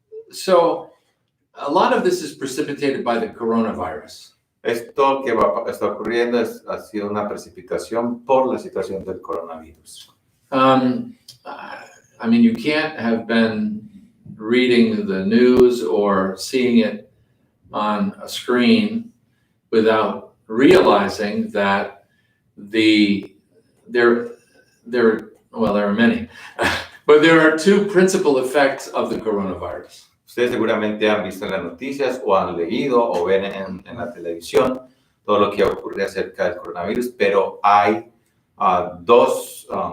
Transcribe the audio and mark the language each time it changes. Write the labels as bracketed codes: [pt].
[en] So a lot of this is precipitated by the coronavirus. [es] Esto que está ocurriendo ha sido una precipitación por la situación del coronavirus. [en] I mean, you can't have been reading the news or seeing it on a screen without realizing that there are many, but there are two principal effects of the coronavirus. [es] Ustedes seguramente han visto en las noticias o han leído o ven en la televisión todo lo que ocurre acerca del coronavirus, pero hay dos